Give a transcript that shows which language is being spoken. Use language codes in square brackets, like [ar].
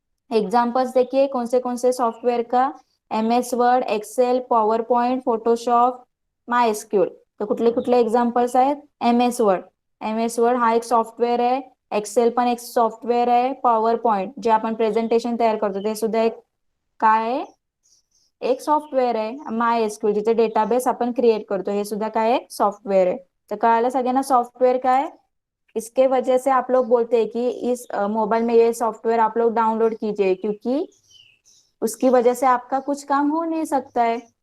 [hi] Examples देखिए कौन से सॉफ्टवेयर का? MS word, Excel, power point, Photoshop, MySQL. [mr] तर कुठले कुठले एक्झाम्पल्स आहेत? MS वर्ड हा एक सॉफ्टवेअर आहे. एक्सेल पण एक सॉफ्टवेअर आहे. पॉवर पॉइंट जे आपण प्रेझेंटेशन तयार करतो ते सुद्धा एक काय आहे? एक सॉफ्टवेअर आहे. MySQL जिथे डेटाबेस आपण क्रिएट करतो, हे सुद्धा काय? एक सॉफ्टवेअर आहे. तर कळालं सगळ्यांना सॉफ्टवेअर काय? [hi] इसके वजह से आप लोग बोलते हैं कि इस मोबाइल में ये सॉफ्टवेयर आप लोग डाउनलोड कीजिए, क्योंकि उसकी वजह से आपका कुछ काम हो नहीं सकता है.